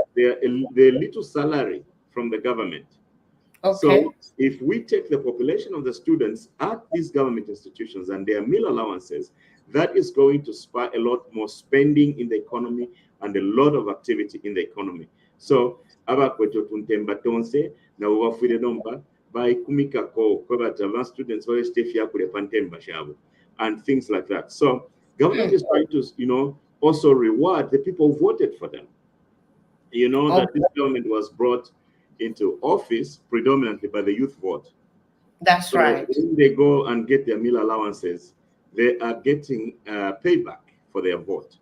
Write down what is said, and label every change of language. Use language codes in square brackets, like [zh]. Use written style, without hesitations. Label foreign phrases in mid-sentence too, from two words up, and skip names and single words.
[en] like their little salary from the government. Okay. So if we take the population of the students at these government institutions and their meal allowances, that is going to spur a lot more spending in the economy and a lot of activity in the economy. [bem] So abakweto tuntemba tonse na wafire nomba by kumika ko kwabata students wale stefia kule pantemba shabu [en] and things like that. So government is trying to, also reward the people who voted for them. You know that this government was brought into office predominantly by the youth vote. That's So right. when they go and get their meal allowances, they are getting payback for their vote.